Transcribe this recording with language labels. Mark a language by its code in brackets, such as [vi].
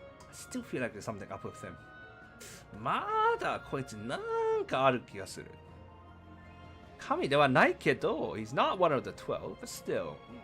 [en] I still feel like there's something up with him. [ja] まだこいつなんかある気がする。神ではないけど、 [en] he's not one of the 12, but still.